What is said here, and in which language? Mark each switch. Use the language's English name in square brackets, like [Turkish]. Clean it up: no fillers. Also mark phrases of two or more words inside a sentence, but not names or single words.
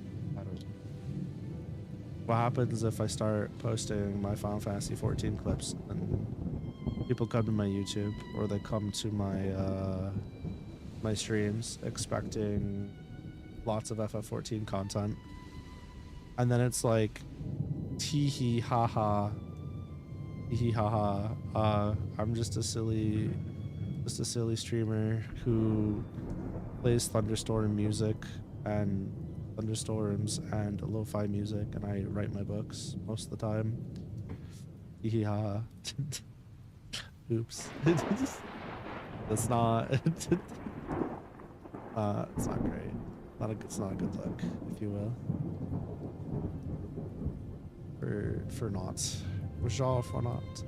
[English] What happens if I start posting my Final Fantasy 14 clips and people come to my YouTube, or they come to my my streams expecting lots of FF14 content, and then it's like tee hee ha ha tee hee ha ha, I'm just a silly streamer who plays thunderstorm music and thunderstorms and lo-fi music, and I write my books most of the time. Tee hee ha ha. Oops. That's not it's not great. It's not a good look, if you will. For not. For not.